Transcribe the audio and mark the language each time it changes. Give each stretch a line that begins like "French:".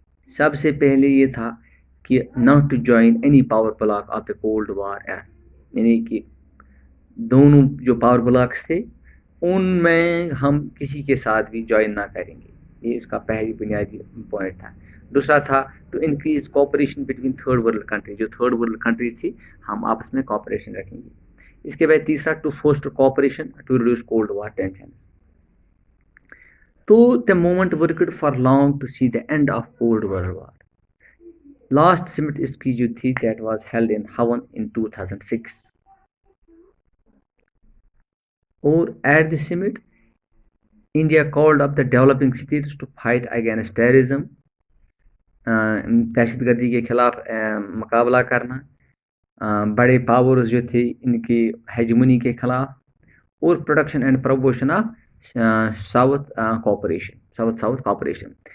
Urdu: سب سے پہلے یہ تھا کہ
English: not to join any power bloc of the cold war era,
Urdu: یعنی کہ دونوں جو پاور بلاکس تھے ان میں ہم کسی کے ساتھ بھی جوائن نہ کریں گے. یہ اس کا پہلی بنیادی پوائنٹ تھا. دوسرا تھا
English: to increase cooperation between third world countries,
Urdu: جو تھرڈ ورلڈ کنٹریز تھی ہم آپس میں کوآپریشن رکھیں گے. اس کے بعد تیسرا
English: To foster cooperation to reduce cold war tensions. تو the movement worked for long to see the end of cold world war. Last summit
Urdu: اس کی جو تھی
English: That was held in Havana in 2006. اور at the summit India called up the developing states to fight against terrorism،
Urdu: دہشت گردی کے خلاف مقابلہ کرنا، بڑے پاورز جو تھے ان کی ہیجمنی کے خلاف،
English: اور production and promotion of south cooperation.